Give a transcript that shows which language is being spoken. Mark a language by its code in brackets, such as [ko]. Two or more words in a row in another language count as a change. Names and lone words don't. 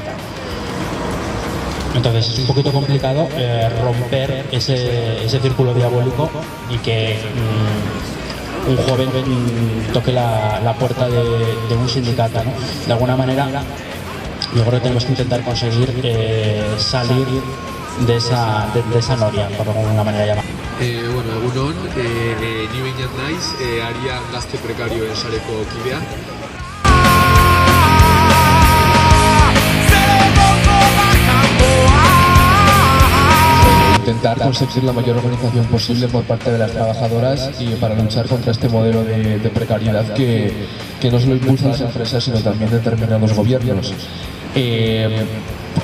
[es] Entonces es un poquito complicado romper ese círculo diabólico y que un joven toque la puerta de un sindicato, ¿no? De alguna manera yo creo que tenemos que intentar conseguir salir de esa noria, por alguna manera llamada. [eu] Egunon, ni behinat naiz, Arian Gazte Prekarioen Sareko kidea. [es] Intentar conseguir la mayor organización posible por parte de las trabajadoras y para luchar contra este modelo de precariedad que no solo impulsa las empresas sino también determinados gobiernos.